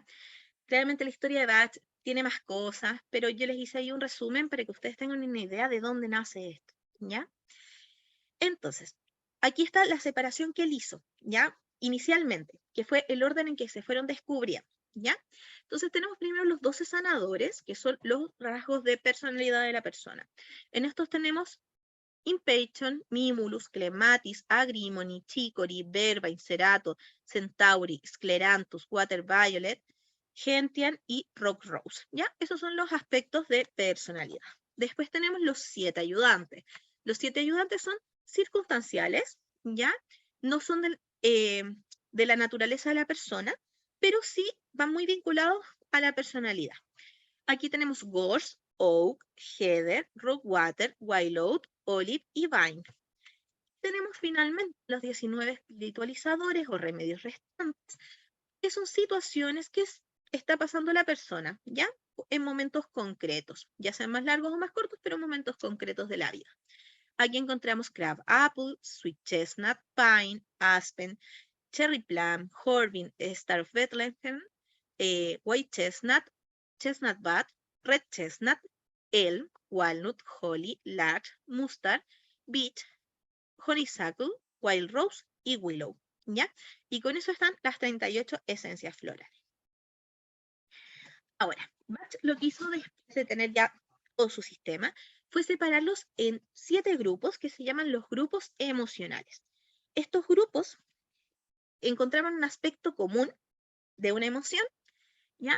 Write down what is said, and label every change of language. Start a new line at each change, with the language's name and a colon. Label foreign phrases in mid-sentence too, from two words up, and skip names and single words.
Spanish: Realmente la historia de Bach tiene más cosas, pero yo les hice ahí un resumen para que ustedes tengan una idea de dónde nace esto, ¿ya? Entonces, aquí está la separación que él hizo, ¿ya? Inicialmente, que fue el orden en que se fueron descubriendo, ¿ya? Entonces tenemos primero los 12 sanadores, que son los rasgos de personalidad de la persona. En estos tenemos Impatience, Mimulus, Clematis, Agrimony, Chicory, Verba, Incerato, Centauri, Scleranthus, Water Violet, Gentian y Rock Rose, ¿ya? Esos son los aspectos de personalidad. Después tenemos los 7 ayudantes. Los 7 ayudantes son circunstanciales, ¿ya? No son de la naturaleza de la persona, pero sí van muy vinculados a la personalidad. Aquí tenemos Gorse, Oak, Heather, Rockwater, Wild, Olive y Vine. Tenemos finalmente los 19 espiritualizadores o remedios restantes, que son situaciones que está pasando la persona, ¿ya? En momentos concretos, ya sean más largos o más cortos, pero en momentos concretos de la vida. Aquí encontramos Crab Apple, Sweet Chestnut, Pine, Aspen, Cherry Plum, Horvin, Star of Bethlehem, White Chestnut, Chestnut Bud, Red Chestnut, Elm, Walnut, Holly, Larch, Mustard, Beech, Honeysuckle, Wild Rose y Willow, ¿ya? Y con eso están las 38 esencias florales. Ahora, Bach lo que hizo después de tener ya todo su sistema fue separarlos en 7 grupos que se llaman los grupos emocionales. Estos grupos encontraban un aspecto común de una emoción, ¿ya?